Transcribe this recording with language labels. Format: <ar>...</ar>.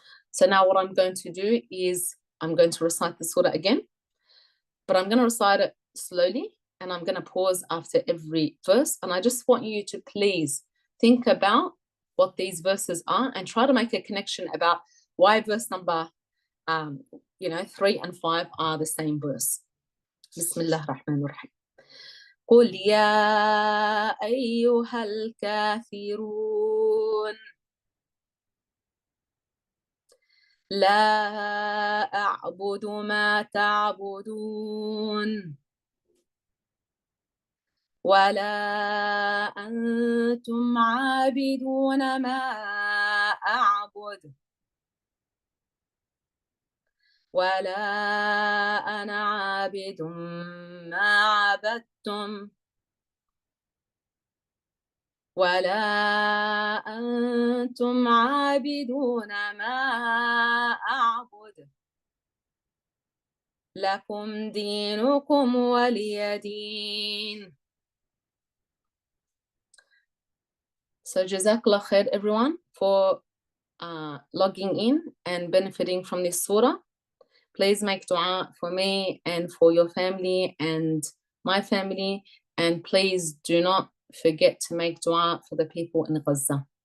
<en>So now what I'm going to do is I'm going to recite the surah again, but I'm going to recite it slowly, and I'm going to pause after every verse. And I just want you to please think about what these verses are and try to make a connection about why verse number 3 and 5 are the same verse.</en> <ar>Bismillah ar-Rahman ar-Rahim. قل يا أيها الكافرون لا أعبد ما تعبدون ولا أنتم عابدون ما أعبد ولا أنا عابد ما عبدتم ولا أنتم عابدون ما أعبد لكم دينكم ولي دين.</ar> <en>So Jazakallah khair everyone for logging in and benefiting from this surah. Please make dua for me and for your family and my family, and please do not forget to make dua for the people in Gaza.</en>